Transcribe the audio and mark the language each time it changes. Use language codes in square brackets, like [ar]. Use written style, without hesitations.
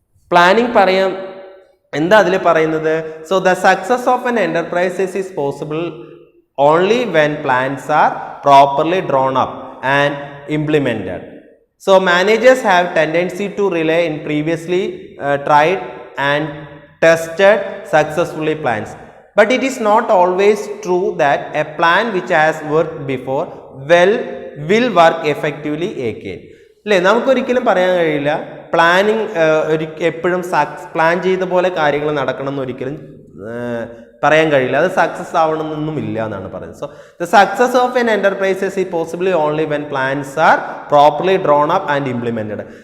[ml] Planning പറയാം, എന്താ അതിൽ പറയുന്നത്? [en] So the success of an enterprises is possible only when plans are properly drawn up and implemented. So managers have tendency to rely in previously tried and tested successfully plans. But it is not always true that a plan which has worked before will work effectively again. [ml] അല്ലേ, നമുക്കൊരിക്കലും പറയാൻ കഴിയില്ല planning എപ്പോഴും plan ചെയ്ത പോലെ കാര്യങ്ങൾ നടക്കണം എന്ന് ഒരിക്കലും പറയാൻ കഴിയില്ല. അത് സക്സസ് ആവണമെന്നൊന്നും ഇല്ല എന്നാണ് പറയുന്നത്. [en] So the success of an enterprises is possibly only when plans are properly drawn up and implemented.